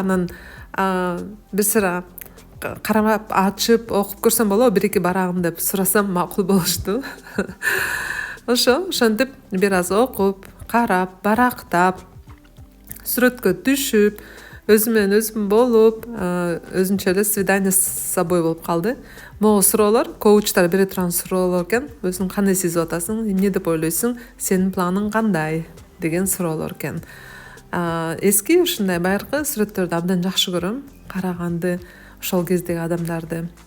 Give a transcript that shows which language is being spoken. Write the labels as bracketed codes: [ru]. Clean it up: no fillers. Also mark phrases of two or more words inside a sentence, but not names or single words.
[ky] Анан бир сыра карап ачып окуп көрсөм болобу, бир-эки барагын деп сурасам макул болушту. Ошентип бир аз окуп, карап, барактап, сүрөткө түшүп, өзүм менен өзүм болуп, өзүнчө эле [ru] свидание с собой [ky] болуп калды. Могу суроолор, коучтар бере турган суроолор экен. Өзүң кандай сезип атасың, эмне деп ойлойсуң, сенин планың кандай деген суроолор экен. Эски ушундай байыркы сүрөттөрдү абдан жакшы көрөм, караганды, ошол кездеги адамдарды.